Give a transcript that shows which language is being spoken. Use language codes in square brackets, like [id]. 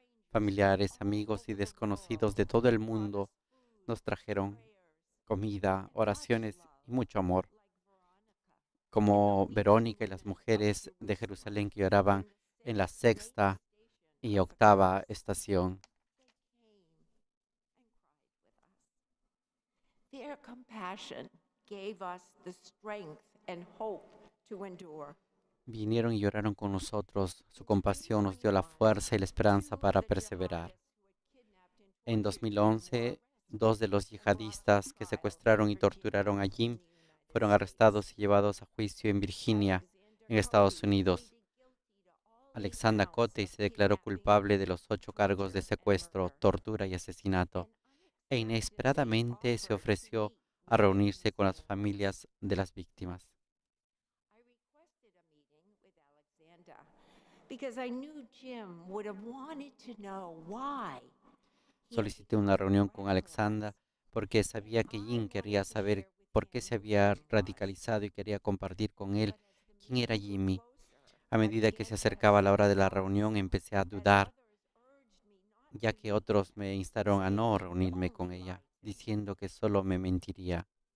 [es] Familiares, amigos y desconocidos de todo el mundo nos trajeron comida, oraciones y mucho amor. como Verónica y las mujeres de Jerusalén que lloraban en la sexta y octava estación. [en] Their compassion gave us the strength and hope to endure. [es] Vinieron y lloraron con nosotros. Su compasión nos dio la fuerza y la esperanza para perseverar. En 2011, 2 de los yihadistas que secuestraron y torturaron a Jim fueron arrestados y llevados a juicio en Virginia, en Estados Unidos. Alexandra Cote se declaró culpable de los 8 cargos de secuestro, tortura y asesinato, e inesperadamente se ofreció a reunirse con las familias de las víctimas. [en] I requested a meeting with Alexander because I knew Jim would have wanted to know why. [es] Solicité una reunión con Alexandra porque sabía que Jim quería saber por qué se había radicalizado y quería compartir con él quién era Jimmy. A medida que se acercaba la hora de la reunión, empecé a dudar, ya que otros me instaron a no reunirme con ella, diciendo que solo me mentiría.